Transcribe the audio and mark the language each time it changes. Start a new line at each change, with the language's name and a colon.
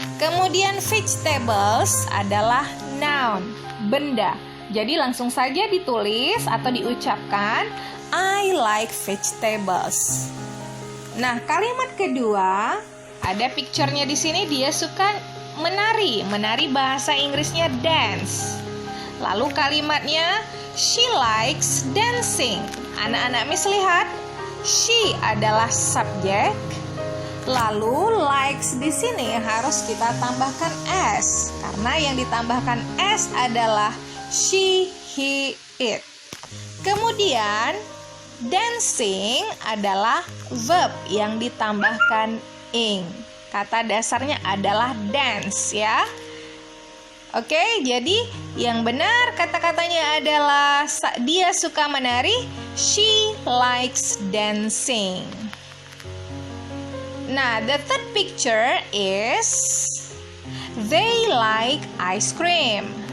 Indonesian: Kemudian vegetables adalah noun, benda. Jadi langsung saja ditulis atau diucapkan
English: I like vegetables.
Indonesian: Nah, kalimat kedua, ada picture-nya di sini, dia suka menari. Menari bahasa Inggrisnya dance. Lalu kalimatnya
English: she likes dancing.
Indonesian: Anak-anak Miss lihat, she adalah subjek. Lalu likes di sini harus kita tambahkan S, karena yang ditambahkan S adalah she, he, it. Kemudian dancing adalah verb yang ditambahkan ing. Kata dasarnya adalah dance ya. Oke, jadi yang benar kata-katanya adalah dia suka menari.
English: She likes dancing. Nah, the third picture is they like ice cream.